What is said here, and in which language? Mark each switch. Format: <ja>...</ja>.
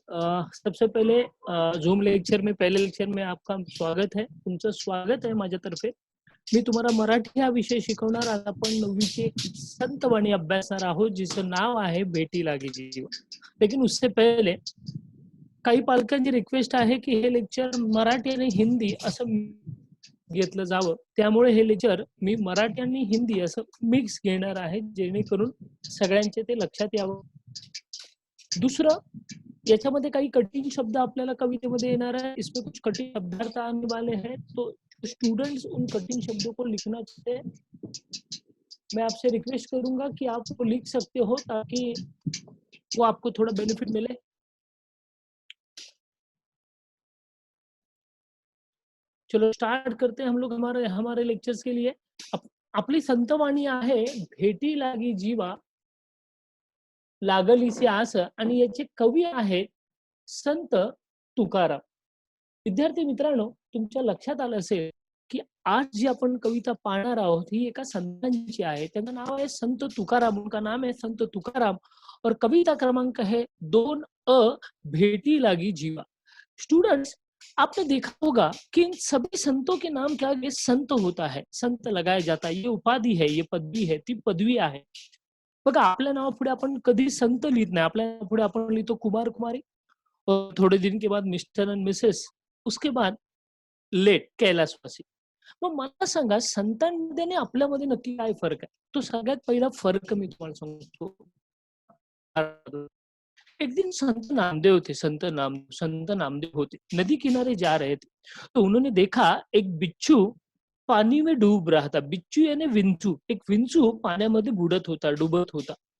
<hi>सबसे पहले Zoom lecture में पहले लेक्चर में आपका स्वागत है.</hi> <mr>तुमचं स्वागत आहे माझ्यातर्फे. मी तुम्हाला मराठी हा विषय शिकवणार. आज आपण 9वीची एक संतवाणी अभ्यासणार आहोत जिचं नाव आहे भेटी लागी जीवा. लेकिन उससे पहले काही पालकांची रिक्वेस्ट आहे की हे लेक्चर मराठी आणि हिंदी असं घेतलं जावं. त्यामुळे हे लेक्चर मी मराठी आणि हिंदी असं मिक्स घेणार आहे जेणेकरून सगळ्यांचे ते लक्षात यावं. दूसरा, याच्यामध्ये काही कठीण शब्द आपल्याला कवितेमध्ये येणार है.</mr> <hi>इसमें कुछ कठिन शब्दार्थ आने वाले हैं, तो स्टूडेंट्स उन कठिन शब्दों को लिखना चाहते हैं. मैं आपसे रिक्वेस्ट करूंगा कि आप वो लिख सकते हो ताकि वो आपको थोड़ा बेनिफिट मिले. चलो स्टार्ट करते हैं हम लोग हमारे लेक्चर्स के लिए.</hi> <mr>आपली संतवाणी आहे भेटी लागी जीवा लागलीसी आस आणि याचे कवी आहेत संत तुकाराम. विद्यार्थी मित्रांनो, तुमच्या लक्षात आलं असेल की आज जी आपण कविता पाहणार आहोत ही एका संतांची आहे. त्यांचं नाव आहे संत तुकाराम.</mr> <hi>उनका नाम है संत तुकाराम और कविता क्रमांक है 2 भेटी लागी जीवा. स्टूडेंट्स, आपने देखा होगा कि इन सभी संतों के नाम के आगे संत होता है, संत लगाया जाता है. ये उपाधि है, ये पदवी है, ती पदवी आहे.</hi> <mr>बघा, आपल्या नावापुढे आपण कधी संत लिहित नाही.</mr> <hi>आपल्या नावापुढे आपण लिहितो कुमार कुमारी, और थोड़े दिन के बाद मिस्टर एंड मिसेस, उसके बाद लेट कैलासवासी.</hi> <mr>मग मला सांगा, संतांमध्ये आणि आपल्यामध्ये नक्की काय फरक आहे? तो सगळ्यात पहिला फरक मी तुम्हाला सांगतो. एक दिन संत नामदेव थे.</mr> <hi>संत नामदेव होते, नदी किनारे जा रहे थे. तो उन्होंने देखा एक बिच्छू पानी में डूब रहा था. बिच्छू यानी विंचू.</hi> <mr>एक विंचू पाण्यामध्ये बुडत होता, डूबत होता.</mr>